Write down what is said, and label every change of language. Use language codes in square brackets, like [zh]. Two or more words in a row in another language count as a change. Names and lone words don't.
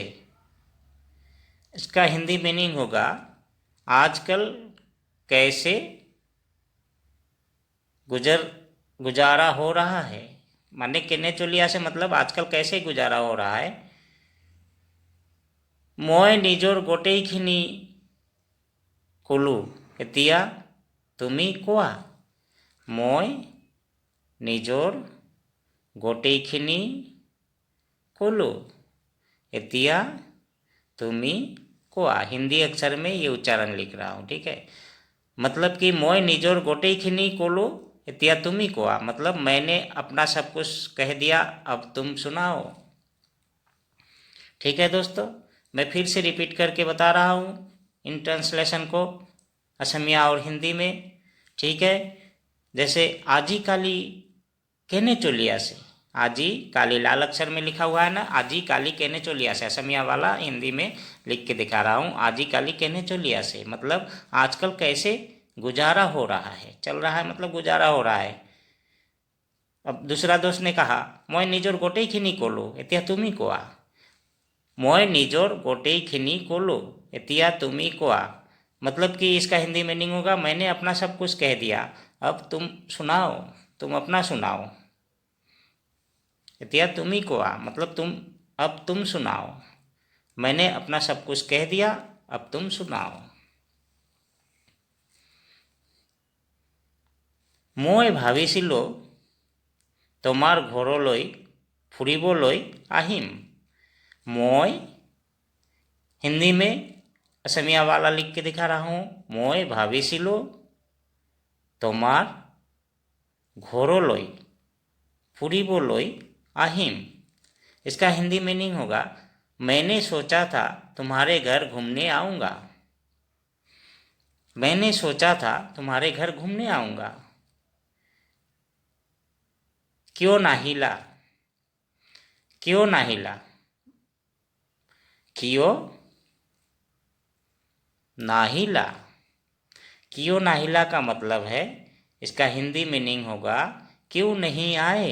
[hi] इसका हिंदी मीनिंग होगा आजकल कैसे गुजारा हो रहा है। [as] মানে কেনে চলি আছে [hi] मतलब आजकल कैसे गुजारा हो रहा है। [as] মই নিজৰ গোটেইখিনি কলো এতিয়া তুমি কোৱা, মই নিজৰ গোটেইখিনি কলো এতিয়া তুমি কোৱা। [hi] हिंदी अक्षर में ये उच्चारण लिख रहा हूँ। ठीक है, मतलब कि [as] মই নিজৰ গোটেইখিনি কলো এতিয়া তুমি কোৱা, [hi] मतलब मैंने अपना सब कुछ कह दिया, अब तुम सुनाओ। ठीक है दोस्तों, मैं फिर से रिपीट करके बता रहा हूँ इन ट्रांसलेशन को असमिया और हिंदी में। ठीक है, जैसे [as] আজি কালি কেনে চলিছে, আজি কালি [hi] लाल अक्षर में लिखा हुआ है ना, [as] আজি কালি কেনে চলিছে, [hi] असमिया वाला हिंदी में लिख के दिखा रहा हूँ। [as] আজি কালি কেনে চলিছে [hi] मतलब आजकल कैसे गुजारा हो रहा है, चल रहा है मतलब गुजारा हो रहा है। अब दूसरा दोस्त ने कहा [as] মই নিজৰ গোটেইখিনি কলো এতিয়া তুমি কোৱা, মই নিজৰ গোটেইখিনি কলো এতিয়া তুমি কোৱা, [hi] मतलब कि इसका हिंदी मीनिंग होगा मैंने अपना सब कुछ कह दिया, अब तुम सुनाओ, तुम अपना सुनाओ। [as] এতিয়া তুমি কোৱা [hi] मतलब अब तुम सुनाओ, मैंने अपना सब कुछ कह दिया, अब तुम सुनाओ। [as] মই ভাবিছিলো তোমাৰ ঘৰলৈ ফুৰিবলৈ আহিম। [hi] मैं हिंदी में असमिया वाला लिख के दिखा रहा हूँ। [as] মই ভাবিছিলো তোমাৰ ঘৰলৈ ফুৰিবলৈ আহিম, [hi] इसका हिंदी मीनिंग होगा मैंने सोचा था तुम्हारे घर घूमने आऊँगा, मैंने सोचा था तुम्हारे घर घूमने आऊँगा। [as] কিয় নাহিলা, কিয় নাহিলা, কিয় নাহিলা, কিয় নাহিলা [hi] का मतलब है, इसका हिंदी मीनिंग होगा क्यों नहीं आए।